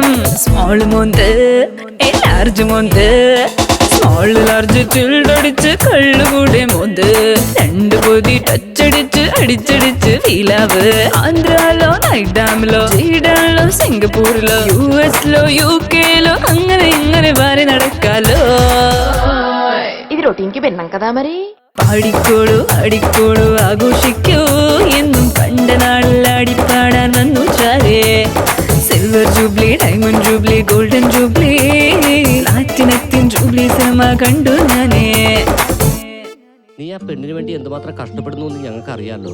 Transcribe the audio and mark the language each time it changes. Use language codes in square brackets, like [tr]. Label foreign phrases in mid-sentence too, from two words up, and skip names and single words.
[ml] സ്മോൾ മോന്ത് ലാർജ് മോന്ത്, [en] small large [ml] ചിൽഡടിച്ച് കള്ളുകൂടെ മോന്ത്, രണ്ട് പൊതി ടച്ചടിച്ച് അടിച്ചടിച്ച് ഫീലാവ്. ആന്ധ്രയിലോ നൈറ്റ് ഡാമിലോ സ്വീഡനിലോ സിംഗപ്പൂരിലോ യുഎസിലോ യുകെയിലോ അങ്ങനെ ഇങ്ങനെ വാരി നടക്കാലോ. [te] ఇది రొటీన్కి భిన్నం కదా మరి. [ml] പാടിക്കോളൂ അടിക്കോളൂ ആഘോഷിക്കൂ എന്നും കണ്ട നാളിൽ അടിപ്പാടാൻ വന്നു ചാരേ. [en] silver jubilee, diamond jubilee, golden jubilee, [ml] പ്ലാറ്റിനത്തിൻ ജൂബ്ലി സിനിമ കണ്ടു ഞാനേ. നീ ആ പെണ്ണിന് വേണ്ടി എന്തുമാത്രം കഷ്ടപ്പെടുന്നു എന്ന് ഞങ്ങൾക്ക് അറിയാലോ.